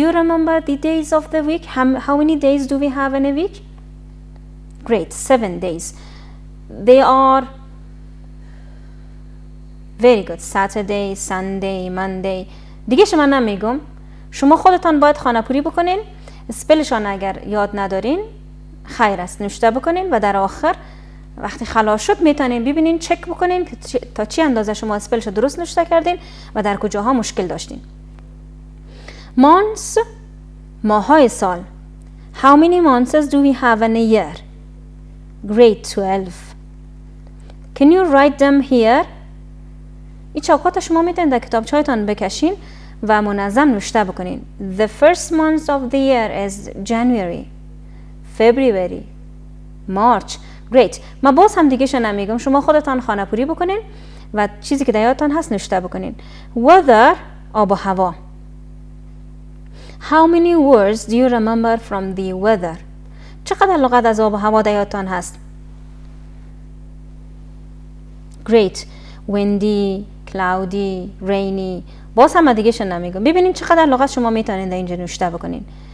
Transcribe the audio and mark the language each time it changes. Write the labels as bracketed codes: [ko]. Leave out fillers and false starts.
[en] Do you remember the days of the week? How many days do we have in a week? Great, 7 days. They are very good. Saturday, Sunday, Monday. [fa] دیگه شما نمیگم. شما خودتان باید خانه‌پوری بکنین. اسپلشان اگر یاد ندارین خیر است، نوشته بکنین و در آخر وقتی خلاص شد میتونین ببینین، چک بکنین که تا چی اندازه شما اسپلش درست نوشته کردین و در کجاها مشکل داشتین. Months، ماهای سال. [en] How many months do we have in a year? Grade 12. Can you write them here? [fa] این چوکات شما میتونید در کتابچه‌تان بکشین و منظم نوشته بکنین. [en] The first month of the year is January, February, March. Great. [fa] ما باز هم دیگه شو نمیگم، شما خودتان خانه‌پوری بکنین و چیزی که در یادتان هست نوشته بکنین. Weather، آب و هوا. [en] How many words do you remember from the weather? [fa] چقدر لغت از آب و هوا در یادتان هست؟ [en] Great. Windy, cloudy, rainy. [fa] باز هم دیگه شو نمیگم. ببینین چقدر لغت شما میتونین در اینجا نوشته بکنین.